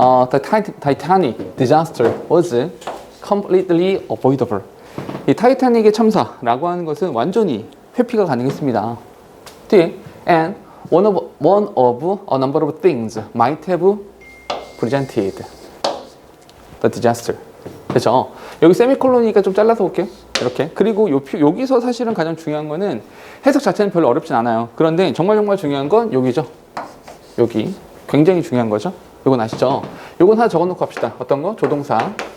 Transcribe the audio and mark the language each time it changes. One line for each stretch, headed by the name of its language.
English: The Titanic disaster was completely avoidable.
Korean: 이 타이타닉의 참사라고 하는 것은 완전히 회피가 가능했습니다. 뒤에
English: and one of a number of things might have prevented the disaster.
Korean: 그렇죠? 여기 세미콜론이니까 좀 잘라서 볼게요. 이렇게. 그리고 여기서 사실은 가장 중요한 거는 해석 자체는 별로 어렵진 않아요. 그런데 정말 중요한 건 여기죠. 여기. 굉장히 중요한 거죠. 이건 아시죠? 이건 하나 적어놓고 합시다. 어떤 거? 조동사.